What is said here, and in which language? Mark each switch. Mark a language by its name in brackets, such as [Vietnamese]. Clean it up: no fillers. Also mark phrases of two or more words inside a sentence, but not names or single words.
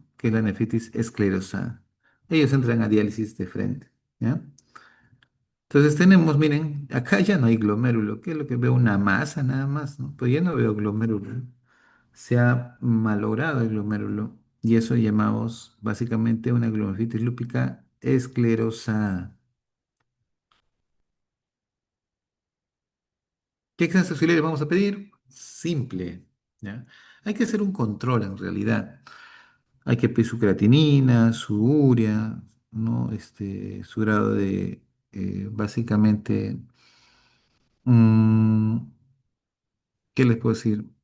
[Spanish] Que es la nefritis esclerosada. Ellos entran a diálisis de frente, ¿ya? Entonces tenemos, miren, acá ya no hay glomérulo, que es lo que veo, una masa nada más, ¿no? Pues ya no veo glomérulo. Se ha malogrado el glomérulo y eso llamamos básicamente una glomerulitis lúpica esclerosada. ¿Qué exámenes auxiliares vamos a pedir? Simple, ¿ya? Hay que hacer un control en realidad. Hay que pedir su creatinina, su urea, ¿no? Su grado de, básicamente, mm, ¿qué les puedo decir?